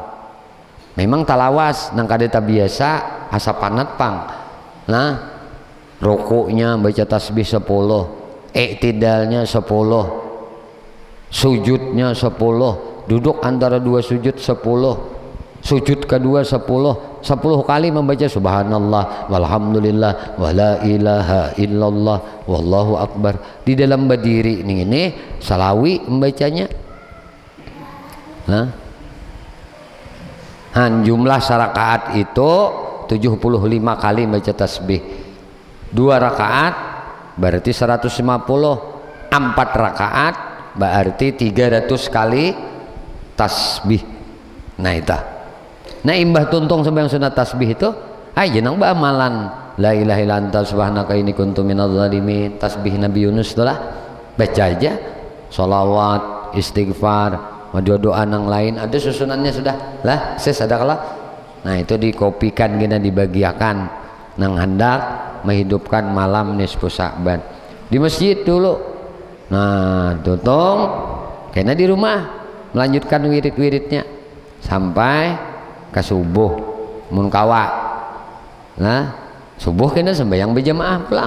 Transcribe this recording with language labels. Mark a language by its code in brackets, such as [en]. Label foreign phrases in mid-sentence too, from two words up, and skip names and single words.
[bjn] Memang talawas nang kada biasa asa panat pang. [id] Rukuknya baca tasbih 10, iktidalnya 10, sujudnya 10, duduk antara 2 sujud 10, sujud kedua 10 kali membaca [ar] سبحان الله والحمد لله ولا إله إلا الله والله أكبر. [id] Di dalam berdiri ini salawi membacanya. Jumlah sarakaat itu 75 kali baca tasbih. 2 rakaat berarti 150, 4 rakaat berarti 300 kali tasbih. [bjn] Imbah tuntung sembahyang sunat tasbih itu jenang amalan [ar] لا إله إلا أنت سبحانك إني كنت من الظالمين, [id] tasbih Nabi Yunus itulah baca aja, sholawat, istighfar, doa yang lain ada susunannya sudah lah sesadalah. [bjn] Itu dikopikan gina dibagiakan nang hendak menghidupkan malam nisfu Sya'ban di masjid dulu. Tuntung kena di rumah melanjutkan wirid-wiridnya sampai ke subuh mun kawa. Nah subuh kena sembahyang berjamaah pulang.